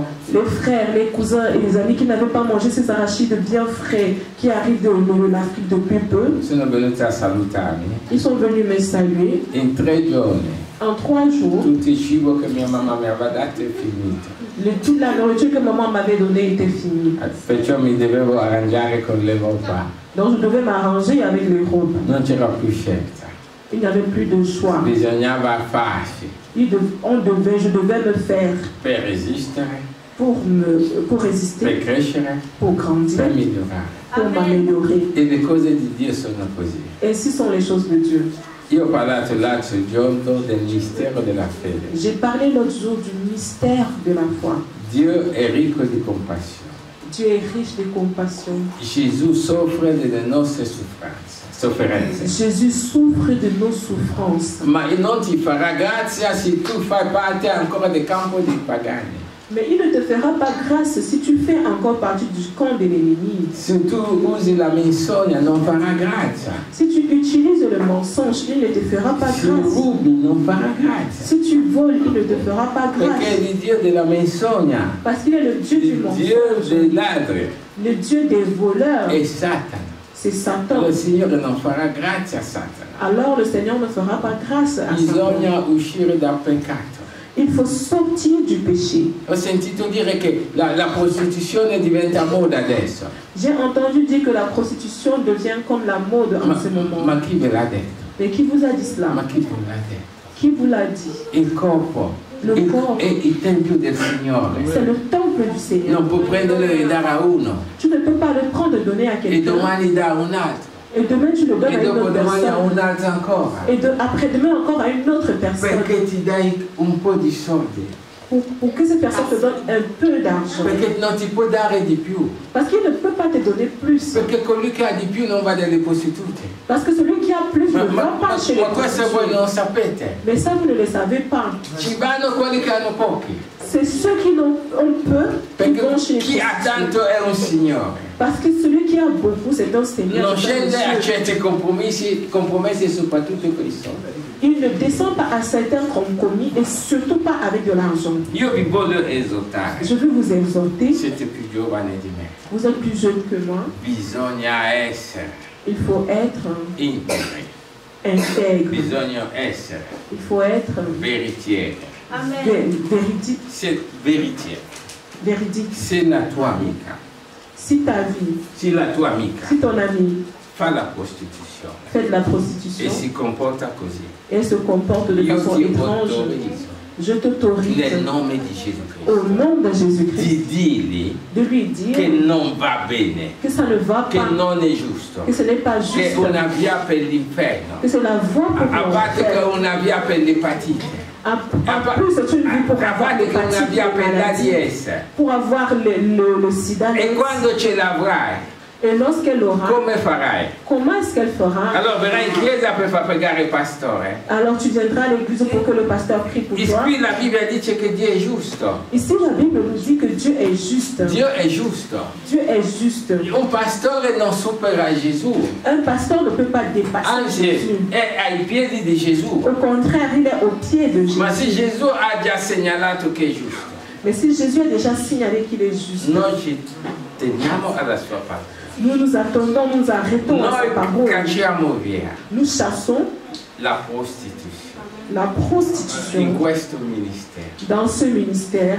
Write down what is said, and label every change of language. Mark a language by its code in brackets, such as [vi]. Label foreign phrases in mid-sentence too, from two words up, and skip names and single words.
[fr] les frères, les cousins et les amis qui n'avaient pas mangé ces arachides bien frais qui arrivent de l'Afrique depuis peu, [it] sono venuti a salutarmi. [fr] ils sont venus me saluer. [it] In 3 giorni [fr] En 3 jours, [it] tutto il cibo che mia mamma mi aveva dato è finito. [fr] toute la nourriture que maman m'avait donnée était finie. [it] Perciò mi dovevo arrangiare con l'Europa. [fr] Donc je devais m'arranger avec l'Europe. [it] Non c'era più scelta. [fr] Il n'y avait plus de choix. [it] Bisognava farsi [fr] Je devais me faire [it] per resistere, [fr] pour [it] per [fr] résister, [it] crescere, [fr] pour grandir, [it] per migliorare. [fr] pour m'améliorer. [it] E le cose di Dio sono così. [fr] Ainsi sont les choses de Dieu. [it] Io ho parlato l'altro giorno del mistero della fede. [fr] J'ai parlé l'autre jour du mystère de la foi. [it] Dio è ricco di compassione. [fr] Dieu est riche de compassion. [it] Gesù soffre delle nostre sofferenze. [fr] Jésus souffre de nos souffrances. [it] Ma non ti farà grazia se tu fai parte ancora del campo dei pagani. [fr] Mais il ne te fera pas grâce si tu fais encore partie du camp de l'ennemi. [it] Se tu usi la menzogna non farà grazia. [fr] Si tu utilises le mensonge, il ne te fera pas [it] Se [fr] grâce. [it] rubi non farà grazia. [fr] Si tu voles, il ne te fera pas [it] Perché è [fr] grâce. [it] il Dio della menzogna, [fr] Parce qu'il est le Dieu du [it] il Dio [fr] mensonge, [it] dei ladri [fr] le Dieu des voleurs. [it] è Satana. [fr] C'est Satan. [it] Il Signore non farà grazia a Satana. [fr] Alors le Seigneur ne fera pas grâce à Satan. [it] Bisogna uscire dal peccato. [fr] Il faut sortir du péché. [it] Ho sentito dire che la prostituzione diventa moda adesso. [fr] J'ai entendu dire que la prostitution devient comme la mode en ce moment. [it] Ma chi ve l'ha detto? [fr] Mais qui vous a dit cela? [it] Ma chi ve l'ha detto? [fr] Qui vous l'a dit? [it] Il corpo [fr] Le corpo [it] è il tempio del Signore. [fr] c'est le temple du Seigneur. [it] Non può prenderlo e dare a uno [fr] Tu ne peux pas le prendre et donner à [it] e [fr] quelqu'un. [it] domani dare a un altro [fr] Et demain tu le donnes [it] e [fr] à une autre [it] dopodomani a [fr] personne. [it] un altro ancora. [fr] Et après-demain encore à une autre personne. [it] Perché ti dai un po' di soldi? [fr] Pour que cette personne te donne un peu d'argent. [it] Perché non ti può dare di più. [fr] Parce qu'il ne peut pas te donner plus. [it] Perché colui che ha di più non va dalle prostitute. [fr] Parce que celui qui a plus ne va pas chez les [it] questo voi [fr] prostituées. [it] non sapete. [fr] Mais ça, vous ne le savez pas. [it] Ci vanno quelli che hanno pochi. [fr] C'est ceux qui ont peu qui [it] Perché [fr] vont chez les [it] chi ha [fr] prostituées. [it] tanto è un Signore. [fr] Parce que celui qui a beaucoup, c'est un Seigneur. [it] Non [fr] c'est un [it] scende a [fr] Dieu. [it] certi compromessi soprattutto con i soldi. [fr] Il ne descend pas à certains compromis et surtout pas avec de l'argent. [it] Io vi voglio esortare. [fr] Je veux vous exhorter. [it] Siete più giovani di me. [fr] Vous êtes plus jeune que moi. [it] Bisogna essere [fr] Il faut être [it] integri. [fr] intègre. [it] Bisogna essere [fr] Il faut être [it] veritieri. [fr] véridique. [it] Se veritieri. [fr] Véridique. [it] Se la tua amica, [fr] Si ta vie, [it] se la tua amica [fr] si ton ami [it] fa la prostituzione [fr] fait de la [it] e [fr] prostitution [it] si comporta così, [fr] et elle se comporte de [it] io [fr] façon [it] ti [fr] étrange, [it] autorizzo [fr] je t'autorise [it] nel nome di Gesù Cristo [fr] au nom de Jésus-Christ [it] di dirgli [fr] de lui dire [it] che non va bene, [fr] que ça ne va [it] che [fr] pas, [it] non è giusto, [fr] que ce n'est pas [it] che è [fr] juste, [it] una via per l'inferno, [fr] que c'est la voie pour [it] a parte che è [fr] l'enfer. [it] una via per l'epatite, [fr] En plus, c'est une vie pour [it] a [fr] avoir [it] parte che è una [fr] l'hépatite, [it] via per [fr] maladie, [it] l'AIDS. [fr] pour avoir le sida. [it] E quando ce l'avrai, [fr] Et lorsqu'elle l'aura, [it] come farai? [fr] comment est-ce qu'elle fera? [it] Allora verrai in chiesa per far pregare il pastore. [fr] Alors tu viendras à l'église pour que le pasteur prie pour toi. [it] Qui la Bibbia dice che Dio è giusto. [fr] Ici, la Bible nous dit que Dieu est juste. [it] Dio è giusto. [fr] Dieu est juste. [it] Un pastore non supera Gesù, [fr] Un pasteur ne peut pas dépasser [it] anzi [fr] Jésus. [it] è ai piedi di Gesù. [fr] Au contraire, il est au pied de Jésus. [it] Ma se Gesù ha già segnalato che è giusto, [fr] Mais si Jésus a déjà signalé qu'il est juste, [it] noi ci teniamo alla sua parte. [fr] nous nous attendons, nous arrêtons à sa [it] Noi [fr] parole. [it] cacciamo via [fr] Nous chassons [it] la prostituzione. [fr] la prostitution [it] in questo ministero. [fr] dans ce ministère